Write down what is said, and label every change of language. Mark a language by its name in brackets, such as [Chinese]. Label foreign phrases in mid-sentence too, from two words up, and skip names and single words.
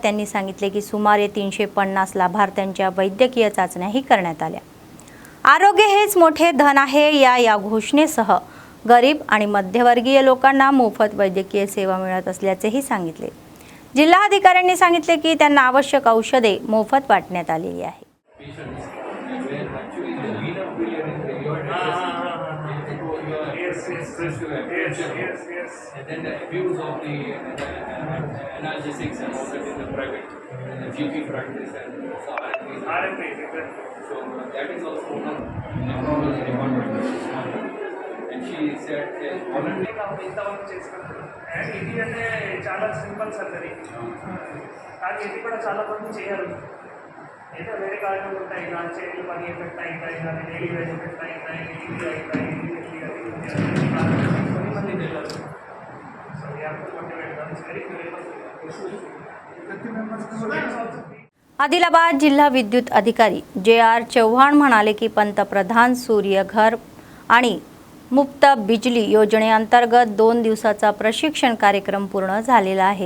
[Marathi] त्यांनी सांगितले की सुमारे 350 लाभार्थ्यांच्या वैद्यकीय चाचण्याही करण्यात आल्या. आरोग्य हेच मोठे धन आहे या घोषणेसह गरीब आणि मध्यमवर्गीय लोकांना मोफत वैद्यकीय सेवा मिळत असल्याचेही सांगितले. जिल्हाधिकाऱ्यांनी सांगितले की त्यांना आवश्यक औषधे मोफत वाटण्यात आलेली आहे. [English] And then the abuse of the analgesics and all that in the private, in the GP practice and RMP. So that is also one of the nephrology department. And she said, [Telugu] ఇంతవరకు చేసుకుంటారు అండ్ ఇది అంటే చాలా [English] simple surgery [Telugu] కానీ ఇది కూడా చాలా మంది చేయరు. అయితే వేరే కారణాలు ఉంటాయి, ఇలా చేతులు పని ఎఫెక్ట్ అవుతాయి, కానీ [English] daily wage effect [Telugu] అవుతాయి, ఇది అవుతాయి, కొన్ని మంది తెలియదు. [English] So we have to motivate them. It's very [Marathi] आदिलाबाद जिल्हा विद्युत अधिकारी JR चव्हाण म्हणाले की पंतप्रधान सूर्यघर आणि मुफ्त बिजली योजनेअंतर्गत 2 दिवसाचा प्रशिक्षण कार्यक्रम पूर्ण झालेला आहे.